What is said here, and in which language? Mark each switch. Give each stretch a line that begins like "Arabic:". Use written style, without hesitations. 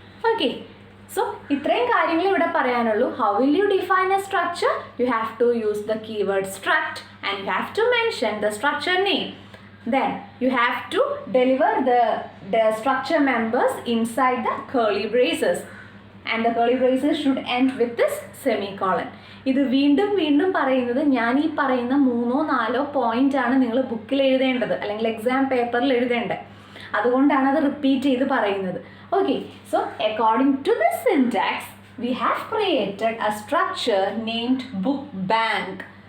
Malayalam: Okay, so ഇത്രയും കാര്യങ്ങൾ ഇവിടെ പറയാനുള്ളൂ.
English: How will you define a structure? You have to use the keyword struct and you have to mention the structure name. Then you have to deliver the structure members inside the curly braces, and the curly braces should end with this semicolon.
Malayalam: ഇത് വീണ്ടും വീണ്ടും പറയുന്നത് ഞാൻ ഈ പറയുന്ന 3-4 point ആണ് നിങ്ങൾ ബുക്കിൽ എഴുതേണ്ടത് അല്ലെങ്കിൽ എക്സാം പേപ്പറിൽ എഴുതേണ്ടത്. അതുകൊണ്ടാണ് അത് റിപ്പീറ്റ് ചെയ്ത് പറയുന്നത്.
English: Okay, so according to this syntax we have created a structure named book bank.